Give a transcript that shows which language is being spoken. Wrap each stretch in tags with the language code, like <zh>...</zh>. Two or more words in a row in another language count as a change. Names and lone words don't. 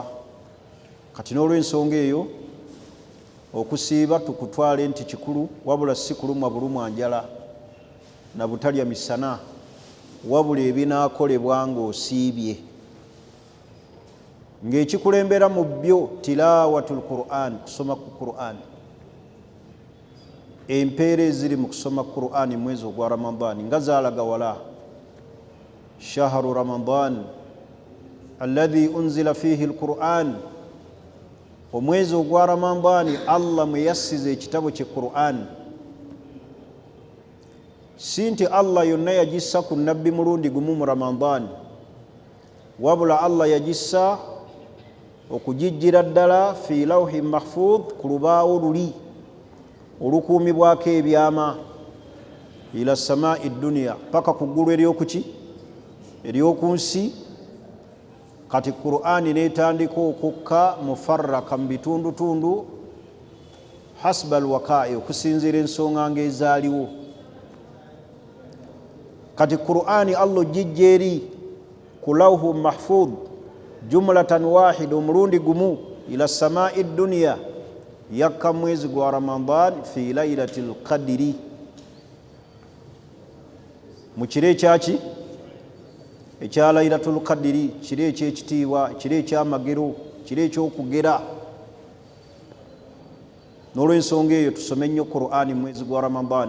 <lg>Kati n'olw'ensonga eyo okusiiba tukutwale nti kikulu, wabula si kulumwa bulumwa njala na butalya misana, wabula ebinaakolebwa ng'osiibye. Ng'ekikulembera mu byo</lg> <ar>تلاوة القرآن,</ar> <lg>kusoma ku Qur'an. Empeera eziri mu kusoma Qur'an mwezi ogwa Ramadani nga zaalaga wala.</lg> <ar>شهر رمضان الذي أنزل فيه القرآن.</ar> <lg>Omwezi ogwa Ramadani Allah mwe yassize ekitabo kye Qur'an. Si nti Allah yonna yagissa ku nabbi mulundi gumu mu Ramadani, wabula Allah yagissa okugijjira ddala</lg> <ar>في لوح محفوظ,</ar> <lg>ku lubaawo luli olukuumibwako ebyama,</lg> <ar>إلى السماء الدنيا,</ar> <lg>paka ku ggulu ery'okuki? Ery'okunsi. Kati Qur'ani n'etandika okukka mufarraka mu bitundutundu</lg> <ar>حسب الوقائع,</ar> <lg>okusinziira ensonga ng'ezaaliwo. Kati Qur'ani Allah ogijja eri ku</lg> <ar>لوح محفوظ جملة واحدة,</ar> <lg>omulundi gumu,</lg> <ar>إلى السماء الدنيا,</ar> <lg>yakka mwezi gwa Ramadan</lg> <ar>في ليلة القدر,</ar> <lg>mu kiro ekyaki? Ekya</lg> <ar>ليلة القدر,</ar> <lg>kiro eky'ekitiibwa, kiro eky'amagero, kiro eky'okugera. N'olw'ensonga eyo tusome nnyo Qur'ani mwezi gwa Ramadan.</lg>